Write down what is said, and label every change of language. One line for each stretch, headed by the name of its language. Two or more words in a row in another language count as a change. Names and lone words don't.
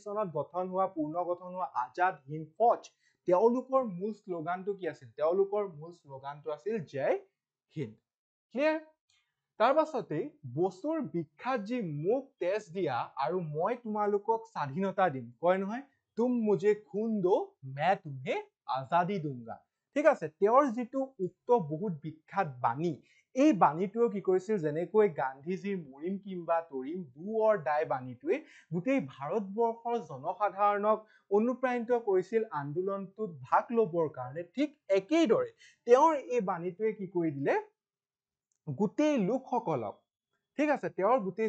Assamese: চনত গঠন হোৱা পূৰ্ণ গঠন হোৱা আজাদ হিন্দ ফৌজ তেওঁলোকৰ মূল শ্লোগানটো কি আছিল তেওঁলোকৰ মূল শ্লোগানটো আছিল জয় হিন্দ ক্লিয়াৰ তাৰ পাছতে বসুৰ বিখ্যাত যি মোক তেজ দিয়া আৰু মই তোমালোকক স্বাধীনতা দিম কয় নহয়
Hindi: तुम मुझे खून दो मैं तुम्हें आजादी दूंगा
Assamese: ঠিক আছে তেওঁৰ যিটো উক্ত বহুত বিখ্যাত বাণী এই বাণীটোৱে কি কৰিছিল যেনেকৈ গান্ধীজীৰ মৰিম কিম্বা তৰিম
English: do or die
Assamese: বাণীটোৱে গোটেই ভাৰতবৰ্ষৰ জনসাধাৰণক অনুপ্ৰাণিত কৰিছিল আন্দোলনটোত ভাগ ল'বৰ কাৰণে ঠিক একেইদৰে তেওঁৰ এই বাণীটোৱে কি কৰি দিলে গোটেই লোকসকলক ঠিক আছে তেওঁৰ গোটেই